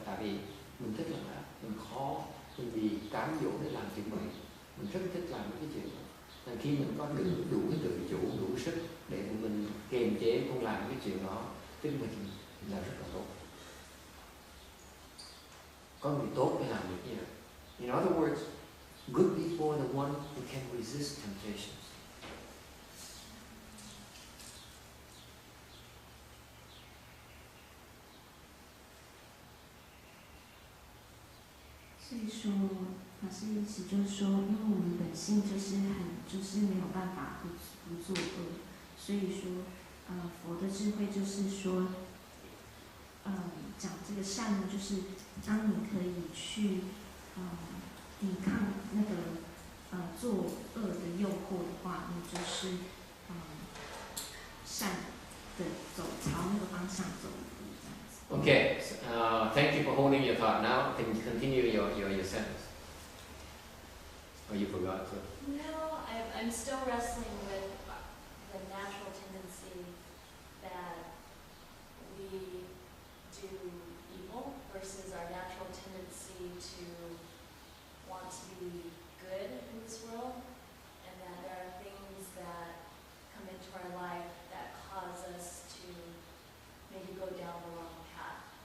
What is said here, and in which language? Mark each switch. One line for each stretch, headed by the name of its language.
Vietnamese: Tại vì mình thích làm ác, mình khó, mình bị cám dỗ để làm chuyện bậy, mình rất thích làm cái chuyện đó. Là khi mình có đủ cái tự chủ, đủ sức để mình kiềm chế không làm cái chuyện đó, tức mình là rất là tốt. Có người tốt để làm được như vậy.
English: In other words, good people are the one who can resist temptations.
Chinese: 所以说，法师意思就是说，因为我们本性就是没有办法不作恶，所以说，佛的智慧就是说，讲这个善呢，就是当你可以去，抵抗那个作恶的诱惑的话，你就是善的朝那个方向走一步这样子。
English: Okay, thank you for holding your thought. Now can you continue your sentence? Oh, you forgot to. No, I'm still wrestling with the natural tendency that we do evil versus our natural tendency to want to be good in this world, and that there are things that come into our life that cause us to maybe go down the wrong path.